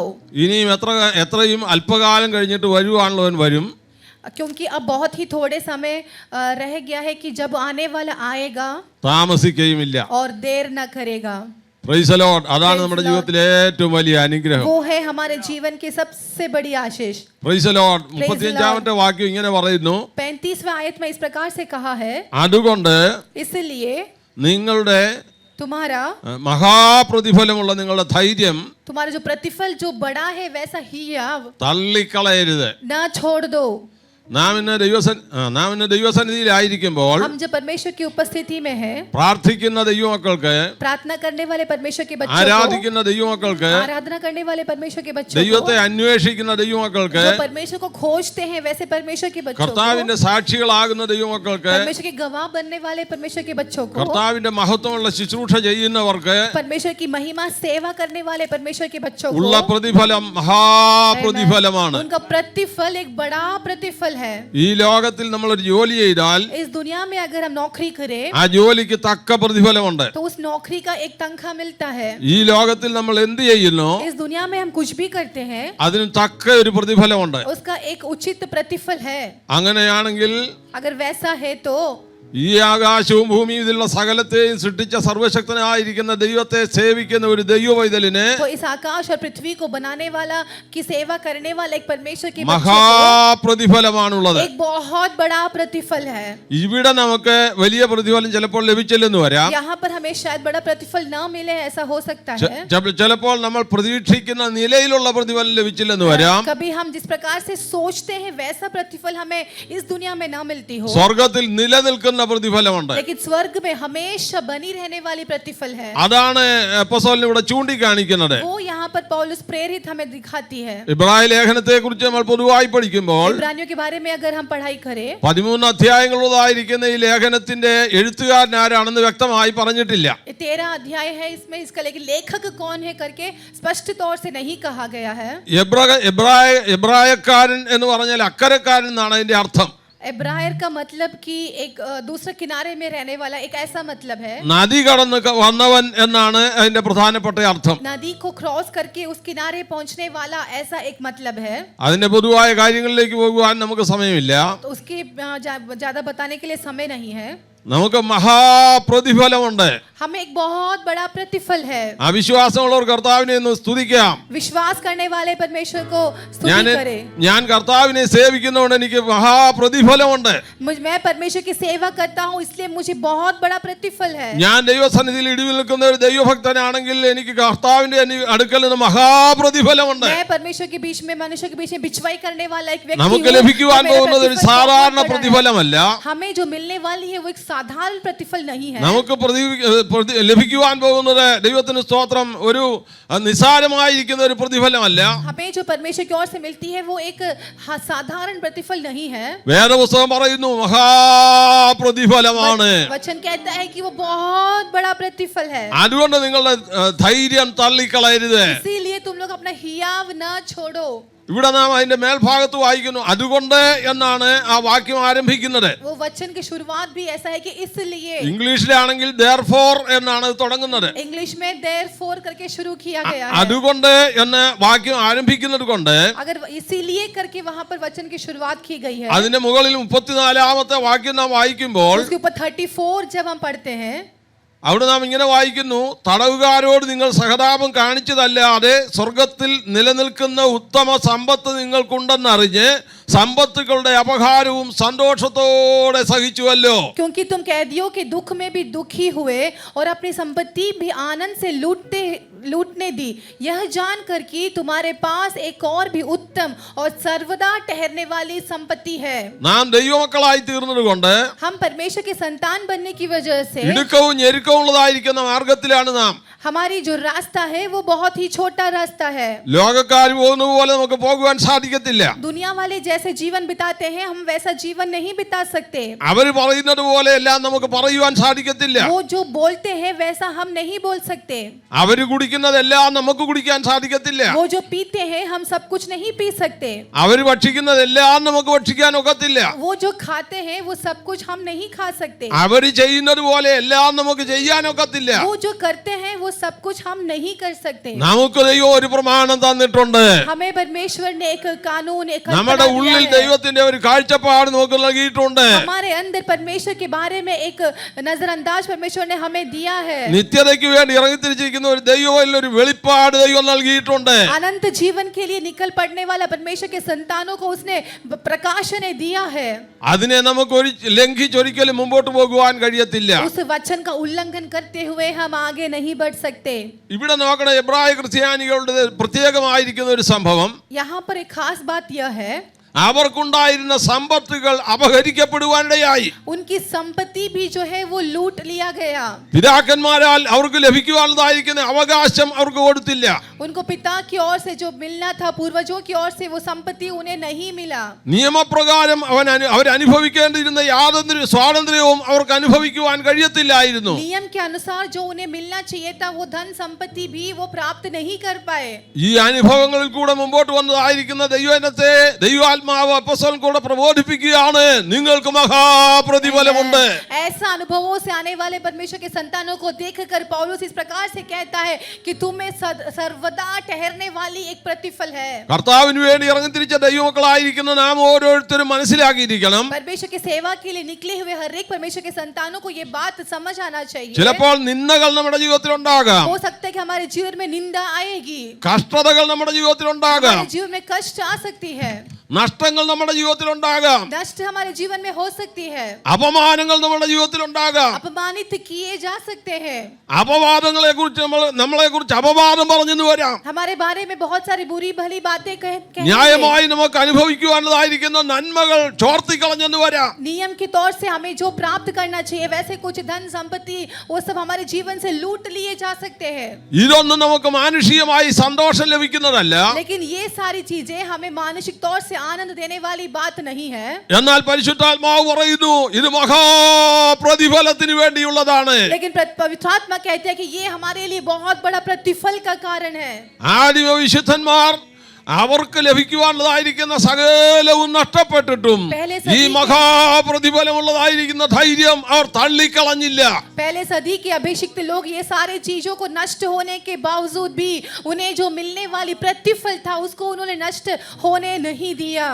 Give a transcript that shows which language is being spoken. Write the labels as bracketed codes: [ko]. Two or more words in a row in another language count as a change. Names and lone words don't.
[ml] ഇനിയും എത്രയും അല്പകാലം കഴിഞ്ഞിട്ട് വരുവാനുള്ളവൻ വരും. [hi] क्योंकि अब बहुत ही थोड़े समय रह गया है कि जब आने वाला आएगा [ml] താമസിക്കുകയുമില്ല. [hi] और देर न करेगा. [en] Praise the Lord. [ml] അതാണ് നമ്മുടെ ജീവിതത്തിലെ ഏറ്റവും വലിയ അനുഗ്രഹം. [hi] वो है हमारे जीवन की सबसे बड़ी आशीष. [en] Praise the Lord. [ml] 35-ാമത്തെ വാക്യം ഇങ്ങനെ പറയുന്നു. [hi] 35वां आयत में इस प्रकार से कहा है, [ml] അതുകൊണ്ട് [hi] इसलिए [ml] നിങ്ങളുടെ [hi] तुम्हारा [ml] മഹാപ്രതിഫലമുള്ള നിങ്ങളുടെ ധൈര്യം [hi] तुम्हारा जो प्रतिफल जो बड़ा है वैसा ही [ml] തള്ളിക്കളയരുത്. [hi] न छोड़ दो. [ml] നാം ഇന്ന് ദൈവസന്നിധിയിലായിരിക്കുമ്പോൾ [hi] हम जब परमेश्वर की उपस्थिति में है, [ml] പ്രാർത്ഥിക്കുന്ന ദൈവമക്കൾക്ക്, [hi] प्रार्थना करने वाले परमेश्वर के बच्चों को, [ml] ആരാധിക്കുന്ന ദൈവമക്കൾക്ക്, [hi] आराधना करने वाले परमेश्वर के बच्चों [ml] ദൈവത്തെ [hi] को, [ml] അന്വേഷിക്കുന്ന ദൈവമക്കൾക്ക്, [hi] जो परमेश्वर को खोजते हैं वैसे परमेश्वर के बच्चों को, [ml] കർത്താവിന്റെ സാക്ഷികളാകുന്ന ദൈവമക്കൾക്ക്, [hi] परमेश्वर के गवाह बनने वाले परमेश्वर के बच्चों को, [ml] കർത്താവിന്റെ മഹത്വമുള്ള ശുശ്രൂഷ ചെയ്യുന്നവർക്ക് [hi] परमेश्वर की महिमा सेवा करने वाले परमेश्वर के बच्चों [ml] ഉള്ള [hi] को [ml] പ്രതിഫലം മഹാപ്രതിഫലമാണ്. [hi] उनका प्रतिफल एक बड़ा प्रतिफल है. [ml] ഈ ലോകത്തിൽ നമ്മൾ ഒരു ജോലി ചെയ്താൽ [hi] इस दुनिया में अगर हम नौकरी करें [ml] ആ ജോലിക്ക് തക്ക പ്രതിഫലമുണ്ട്. [hi] तो उस नौकरी का एक तनख्वाह मिलता है. [ml] ഈ ലോകത്തിൽ നമ്മൾ എന്ത് ചെയ്യുന്നു [hi] इस दुनिया में हम कुछ भी करते हैं, [ml] അതിന് തക്ക ഒരു പ്രതിഫലമുണ്ട്. [hi] उसका एक उचित प्रतिफल है. [ml] അങ്ങനെയാണെങ്കിൽ [hi] अगर वैसा है तो [ml] ഈ ആകാശവും ഭൂമിയും ഇതിലുള്ള സകലത്തെയും സൃഷ്ടിച്ച സർവശക്തനായിരിക്കുന്ന ദൈവത്തെ സേവിക്കുന്ന ഒരു ദൈവവൈതലിന് [hi] तो इस आकाश और पृथ्वी को बनाने वाला की सेवा करने वाला एक परमेश्वर के बच्चे को [ml] മഹാപ്രതിഫലമാണുള്ളത്. [hi] एक बहुत बड़ा प्रतिफल है. [ml] ഇവിടെ നമുക്ക് വലിയ പ്രതിഫലം ചിലപ്പോൾ ലഭിച്ചില്ലെന്ന് വരാം. [hi] यहाँ पर हमें शायद बड़ा प्रतिफल न मिले, ऐसा हो सकता है. [ml] ചിലപ്പോൾ നമ്മൾ പ്രതീക്ഷിക്കുന്ന നിലയിലുള്ള പ്രതിഫലം ലഭിച്ചില്ലെന്ന് വരാം. [hi] कभी हम जिस प्रकार से सोचते हैं वैसा प्रतिफल हमें इस दुनिया में न मिलती हो, [ml] സ്വർഗത്തിൽ നിലനിൽക്കുന്ന പ്രതിഫലമുണ്ട്. [hi] लेकिन स्वर्ग में हमेशा बनी रहने वाली प्रतिफल है. [ml] അതാണ് അപ്പോസ്തലൻ ഇവിടെ ചൂണ്ടിക്കാണിക്കുന്നത്. [hi] वो यहाँ पर पौलुस प्रेरित हमें दिखाती है. [ml] ഇബ്രായ ലേഖനത്തെ കുറിച്ച് നമ്മൾ പൊതുവായി പഠിക്കുമ്പോൾ [hi] इब्रानियों के बारे में अगर हम पढ़ाई करें, [ml] 13 അധ്യായങ്ങളുള്ളതായിരിക്കുന്ന ഈ ലേഖനത്തിന്റെ എഴുത്തുകാരൻ ആരാണെന്ന് വ്യക്തമായി പറഞ്ഞിട്ടില്ല. [hi] 13 अध्याय है इसमें, इसका लेकिन लेखक कौन है करके स्पष्ट तौर से नहीं कहा गया है. [ml] എബ്രായക്കാരൻ എന്ന് പറഞ്ഞാൽ അക്കരക്കാരൻ എന്നാണ് അതിന്റെ അർത്ഥം. [hi] एब्रायर का मतलब कि एक दूसरे किनारे में रहने वाला, एक ऐसा मतलब है. [ml] നദി കടന്ന് വന്നവൻ എന്നാണ് അതിന്റെ പ്രധാനപ്പെട്ട അർത്ഥം. [hi] नदी को क्रॉस करके उस किनारे पहुंचने वाला, ऐसा एक मतलब है. [ml] അതിന്റെ പൊതുവായ കാര്യങ്ങളിലേക്ക് പോകുവാൻ നമുക്ക് സമയമില്ല. [hi] तो उसकी ज्यादा बताने के लिए समय नहीं है. [ml] നമുക്ക് മഹാപ്രതിഫലമുണ്ട്. [hi] हमें एक बहुत बड़ा प्रतिफल है. [ml] അവിശ്വാസമുള്ളവർ കർത്താവിനെ ഒന്ന് സ്തുതിക്കാം. [hi] विश्वास करने वाले परमेश्वर को स्तुति करें. [ml] ഞാൻ കർത്താവിനെ സേവിക്കുന്നതുകൊണ്ട് എനിക്ക് മഹാപ്രതിഫലമുണ്ട്. [hi] मैं परमेश्वर की सेवा करता हूँ इसलिए मुझे बहुत बड़ा प्रतिफल है. [ml] ഞാൻ ദൈവസന്നിധിയിൽ ഇടിവിൽ നിൽക്കുന്ന ഒരു ദൈവഭക്തനാണെങ്കിൽ എനിക്ക് കർത്താവിന്റെ അടുക്കൽ നിന്ന് മഹാപ്രതിഫലമുണ്ട്. [hi] मैं परमेश्वर के बीच में, मनुष्य के बीच में बिचवाई करने वाला एक व्यक्ति [ml] നമുക്ക് [hi] हूँ. [ml] ലഭിക്കുവാൻ പോകുന്നത് ഒരു സാധാരണ പ്രതിഫലമല്ല. [hi] हमें जो मिलने वाली है वो एक साधारण प्रतिफल नहीं है। [ml] നമുക്ക് ലഭിക്കുവാൻ പോകുന്നത് ദൈവത്തിന് സ്തോത്രം ഒരു നിസ്സാരമായിരിക്കുന്ന ഒരു പ്രതിഫലമല്ല. [hi] हमें जो परमेश्वर की ओर से मिलती है वो एक साधारण प्रतिफल नहीं है। [ml] വേദപുസ്തകം പറയുന്നു മഹാപ്രതിഫലമാണ്. [hi] वचन कहता है कि वो बहुत बड़ा प्रतिफल है। [ml] അതുകൊണ്ട് നിങ്ങളുടെ ധൈര്യം തള്ളിക്കളയരുത്. [hi] इसीलिए तुम लोग अपना हियाव न छोड़ो। [ml] ഇവിടെ നാം അതിന്റെ മേൽഭാഗത്ത് വായിക്കുന്നു അതുകൊണ്ട് എന്നാണ് ആ വാക്യം ആരംഭിക്കുന്നത്. [hi] वो वचन की शुरुआत भी ऐसा है कि इसलिए। [ml] ഇംഗ്ലീഷിലാണെങ്കിൽ therefore എന്നാണ് തുടങ്ങുന്നത്. [hi] इंग्लिश में therefore करके शुरू किया गया है। [ml] അതുകൊണ്ട് എന്ന് വാക്യം ആരംഭിക്കുന്നത് കൊണ്ട് [hi] अगर इसीलिए करके वहां पर वचन की शुरुआत की गई है। [ml] അതിന്റെ മുകളിൽ 34ാമത്തെ വാക്യം നാം വായിക്കുമ്പോൾ [hi] उसके ऊपर 34 जब हम पढ़ते हैं [ml] അവിടെ നാം ഇങ്ങനെ വായിക്കുന്നു, തടവുകാരോട് നിങ്ങൾ സഹതാപം കാണിച്ചതല്ലാതെ സ്വർഗത്തിൽ നിലനിൽക്കുന്ന ഉത്തമ സമ്പത്ത് നിങ്ങൾക്കുണ്ടെന്നറിഞ്ഞ് സമ്പത്തുകളുടെ അപഹാരവും സന്തോഷത്തോടെ സഹിച്ചുവല്ലോ. [hi] क्योंकि तुम कैदियों के दुख में भी दुखी हुए और अपनी संपत्ति भी आनंद से लूटने दी, यह जानकर कि तुम्हारे पास एक और भी उत्तम और सर्वदा ठहरने वाली संपत्ति है। [ml] നാം ദൈവമക്കളായി തീർന്നത് കൊണ്ട് [hi] हम परमेश्वर के संतान बनने की वजह से [ml] ഇടുക്കവും ഞെരുക്കവും ഉള്ളതായിരിക്കുന്ന മാർഗത്തിലാണ് നാം. [hi] हमारी जो रास्ता है वो बहुत ही छोटा रास्ता है। [ml] ലോകക്കാർ പോകുന്ന പോലെ നമുക്ക് പോകുവാൻ സാധിക്കത്തില്ല. [hi] दुनिया वाले जैसे जीवन बिताते हैं हम वैसा जीवन नहीं बिता सकते। [ml] അവർ പറയുന്നത് പോലെ എല്ലാം നമുക്ക് പറയുവാൻ സാധിക്കത്തില്ല. [hi] वो जो बोलते हैं वैसा हम नहीं बोल सकते। [ml] അവർ കുടിക്കുന്നതെല്ലാം നമുക്ക് കുടിക്കാൻ സാധിക്കത്തില്ല. [hi] वो जो पीते हैं हम सब कुछ नहीं पी सकते। [ml] അവർ ഭക്ഷിക്കുന്നതെല്ലാം നമുക്ക് ഭക്ഷിക്കാൻ ഒക്കത്തില്ല. [hi] वो जो खाते हैं वो सब कुछ हम नहीं खा सकते। [ml] അവർ ചെയ്യുന്നത് പോലെ എല്ലാം നമുക്ക് ചെയ്യാൻ ഒക്കത്തില്ല. [hi] वो जो करते हैं वो सब कुछ हम नहीं कर सकते। [ml] നമുക്ക് ദൈവം ഒരു പ്രമാണം തന്നിട്ടുണ്ട്. [hi] हमें परमेश्वर ने एक कानून एक [ml] നമ്മുടെ ഉള്ളിൽ ദൈവത്തിന്റെ ഒരു കാഴ്ചപ്പാട് നമുക്ക് നൽകിയിട്ടുണ്ട്. [hi] हमारे अंदर परमेश्वर के बारे में एक नजरअंदाज परमेश्वर ने हमें दिया है। [ml] നിത്യതയ്ക്ക് വേണ്ടി ഇറങ്ങിത്തിരിച്ചിരിക്കുന്ന ഒരു ദൈവത്തിൽ ഒരു വെളിപ്പാട് ദൈവം നൽകിയിട്ടുണ്ട്. [hi] अनंत जीवन के लिए निकल पड़ने वाला परमेश्वर के संतानों को उसने प्रकाश ने दिया है। [ml] അതിനെ നമുക്ക് ലംഘിച്ചൊരിക്കലും മുമ്പോട്ട് പോകുവാൻ കഴിയത്തില്ല. [hi] उस वचन का उल्लंघन करते हुए हम आगे नहीं बढ़ सकते। [ml] ഇവിടെ നോക്കണ എബ്രായ ക്രിസ്ത്യാനികളുടെ പ്രത്യേകമായിരിക്കുന്ന ഒരു സംഭവം, [hi] यहाँ पर एक खास बात यह है [ml] അവർക്കുണ്ടായിരുന്ന സമ്പത്തുകൾ അപഹരിക്കപ്പെടുവാനിടയായി. [hi] उनकी संपत्ति भी जो है वो लूट लिया गया। [ml] പിതാക്കന്മാരാൽ അവർക്ക് ലഭിക്കുവാനുള്ളതായിരിക്കുന്ന അവകാശം അവർക്ക് കൊടുത്തില്ല. [hi] उनको पिता की ओर से जो मिलना था, पूर्वजों की ओर से वो संपत्ति उन्हें नहीं मिला। [ml] നിയമപ്രകാരം അവർ അനുഭവിക്കേണ്ടിയിരുന്ന യാതൊരു സ്വാതന്ത്ര്യവും അവർക്ക് അനുഭവിക്കുവാൻ കഴിയത്തില്ലായിരുന്നു. [hi] नियम के अनुसार जो उन्हें मिलना चाहिए था वो धन संपत्ति भी वो प्राप्त नहीं कर पाए। [ml] ഈ അനുഭവങ്ങളിൽ കൂടെ മുമ്പോട്ട് വന്നതായിരിക്കുന്ന ദൈവജനത്തെ ദൈവാത്മാവ് അപ്പോസ്തലൻ കൂടെ പ്രബോധിപ്പിക്കുകയാണ്, നിങ്ങൾക്ക് മഹാപ്രതിഫലമുണ്ട്. [hi] ऐसा अनुभवों से आने वाले परमेश्वर के संतानों को देखकर पौलुस इस प्रकार से कहता है कि तुम्हें सर्वदा ठहरने वाली एक प्रतिफल है। [ml] കർത്താവിന് വേണ്ടി ഇറങ്ങിത്തിരിച്ച ദൈവമക്കളായിരിക്കുന്ന നാം ഓരോരുത്തരും മനസ്സിലാക്കിയിരിക്കണം, [hi] परमेश्वर की सेवा के लिए निकले हुए हर एक परमेश्वर के संतानों को ये बात समझ आना चाहिए। [ml] ചിലപ്പോൾ നിന്ദകൾ നമ്മുടെ ജീവിതത്തിൽ ഉണ്ടാകാം, [hi] हो सकता है कि हमारे जीवन में निंदा आएगी, [ml] കഷ്ടതകൾ നമ്മുടെ ജീവിതത്തിൽ ഉണ്ടാകാം, [hi] हमारे जीवन में कष्ट आ सकती है, [ml] നഷ്ടങ്ങൾ നമ്മുടെ ജീവിതത്തിൽ ഉണ്ടാകാം, [hi] नष्ट हमारे जीवन में हो सकती है, [ml] അപമാനങ്ങൾ നമ്മുടെ ജീവിതത്തിൽ ഉണ്ടാകാം. [hi] अपमानित किए जा सकते हैं, [ml] അപവാദങ്ങളെ കുറിച്ച് നമ്മളെ കുറിച്ച് അപവാദം പറഞ്ഞെന്ന് വരാം. [hi] हमारे बारे में बहुत सारी बुरी भली बातें कहेंगे, [ml] ന്യായമായി നമുക്ക് അനുഭവിക്കുവാനുള്ളതായിരിക്കുന്ന നന്മകൾ ചോർത്തിക്കളഞ്ഞെന്ന് വരാം. [hi] नियम के तौर से हमें जो प्राप्त करना चाहिए वैसे कुछ धन संपत्ति वो सब हमारे जीवन से लूट लिए जा सकते हैं। [ml] ഇതൊന്നും നമുക്ക് മാനുഷികമായി സന്തോഷം ലഭിക്കുന്നതല്ല. [hi] लेकिन ये सारी चीजें हमें मानसिक तौर से आनंद देने वाली बात नहीं है। [ml] എന്നാൽ പരിശുദ്ധാത്മാവ് പറയുന്നു ഇത് മഹാപ്രതിഫലത്തിന് വേണ്ടിയുള്ളതാണ്. [hi] लेकिन पवित्र आत्मा कहते हैं कि ये हमारे लिए बहुत बड़ा प्रतिफल का कारण है। [ml] ആദിമ വിശുദ്ധന്മാർ അവർക്ക് ലഭിക്കുവാനുള്ളതായിരിക്കുന്ന സകലവും നഷ്ടപ്പെട്ടിട്ടും ഈ മഹാപ്രതിഫലമുള്ളതായിരിക്കുന്ന ധൈര്യം അവർ തള്ളിക്കളഞ്ഞില്ല. [hi] पहले सदी के अभिषिक्त लोग ये सारे चीजों को नष्ट होने के बावजूद भी उन्हें जो मिलने वाली प्रतिफल था उसको उन्होंने नष्ट होने नहीं दिया।